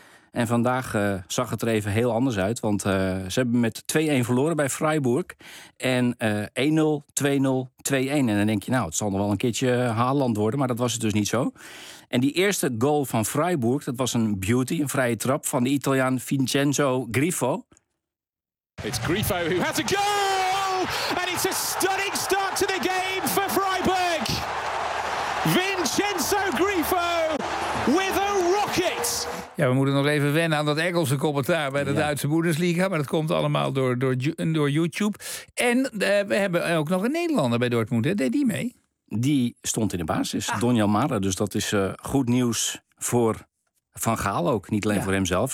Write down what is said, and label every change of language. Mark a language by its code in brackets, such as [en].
[nl] En vandaag zag het er even heel anders uit. Want ze hebben met 2-1 verloren bij Freiburg. En 1-0, 2-0, 2-1. En dan denk je, nou, het zal nog wel een keertje Haaland worden. Maar dat was het dus niet zo. En die eerste goal van Freiburg, dat was een beauty, een vrije trap van de Italiaan Vincenzo Grifo. [en] It's Grifo who has a goal! And it's a stunning start to the game for Freiburg. Vincenzo Grifo with a rocket! [nl] Ja, we moeten nog even wennen aan dat Engelse commentaar bij de Duitse Bundesliga. Maar dat komt allemaal door YouTube. En we hebben ook nog een Nederlander bij Dortmund. Hè? Deed die mee? Die stond in de basis, Donjal Mara. Dus dat is goed nieuws voor Van Gaal ook. Niet alleen voor hemzelf.